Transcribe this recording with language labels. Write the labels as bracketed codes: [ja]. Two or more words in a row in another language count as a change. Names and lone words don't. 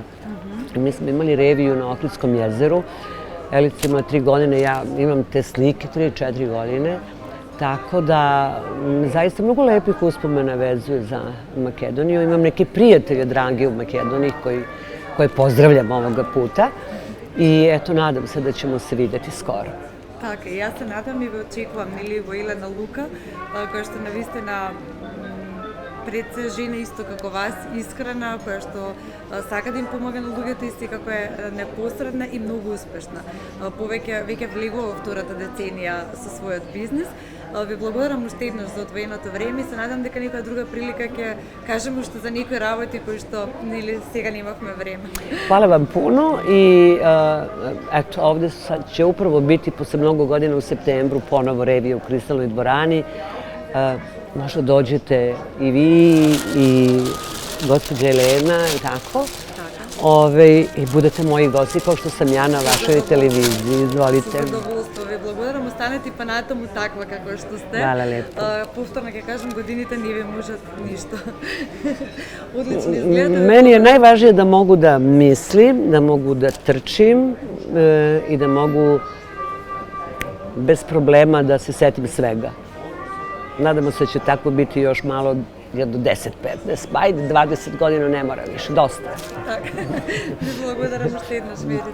[sr] Mi smo imali reviju na Ohridskom jezeru, Jelica imala 3 godine, ja imam te slike 3-4 godine, tako da zaista mnogo lepih uspomena vezuje za Makedoniju. Imam neke prijatelje drage u Makedoniji koje pozdravljam ovoga puta i eto, nadam se da ćemo se videti skoro. [mk] Така, и аз се надам и ви очекувам, нели, во Елена Лука, која што навистина пред се жена исто како вас, искрена, која што сака да им помага на луѓето и секако е непосредна и многу успешна. Веќе влегува во втората деценија со својот бизнис. Ви благодарам уште еднаш за одвоеното време и се надам дека некоја друга прилика ќе кажеме уште за некои работи кои што нели сега немавме време. [sr] Hvala vam puno i eto, ovde će upravo biti posle mnogo godina u septembru ponovo revija u Kristalnoj dvorani. Možda dođete i vi i gospođa Elena, tako? I budete moji gosti kao što sam ja na vašoj televiziji. Izvolite. [mk] Со задоволство ви благодарам. Останете па натаму таква како што сте. [sr] Hvala lepo. [mk] Повторно ќе кажам, годините не ви можат ништо. Одлично изгледате. [sr] Meni je najvažnije da mogu da mislim, da mogu da trčim i da mogu bez problema da se setim svega. Nadamo se da će tako biti još malo do 10-15, ajde 20 godina ne mora više, dosta. [mk] Така. Ви благодарам уште еднаш, видите.